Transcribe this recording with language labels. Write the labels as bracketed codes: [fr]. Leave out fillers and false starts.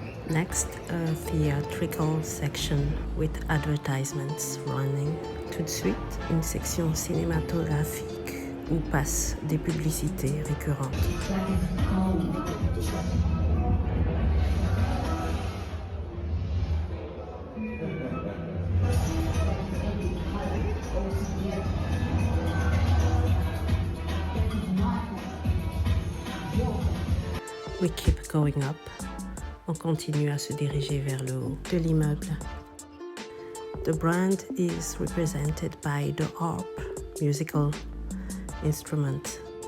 [en] Next, a theatrical section with advertisements running. [fr] Tout de suite, une section cinématographique où passent des publicités récurrentes. [en] We keep going up. [fr] On continue à se diriger vers le haut de l'immeuble. [en] The brand is represented by the harp, musical instrument.